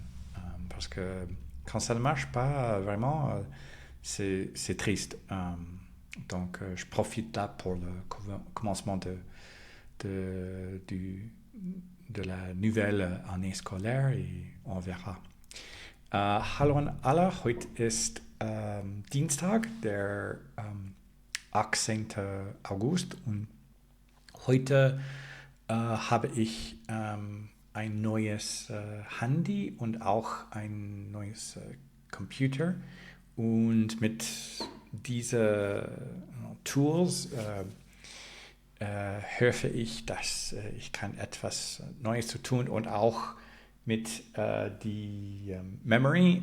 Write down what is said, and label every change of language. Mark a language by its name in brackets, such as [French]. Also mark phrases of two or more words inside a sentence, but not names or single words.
[French] Parce que quand ça ne marche pas vraiment, c'est triste. Donc je profite là pour le commencement de la nouvelle année scolaire, et on verra. [German] Hallo an alle, heute ist Dienstag, der 18. August, und heute habe ich ein neues Handy und auch ein neues Computer, und mit diesen Tools hoffe ich, dass ich kann etwas Neues zu tun, und auch mit die Memory.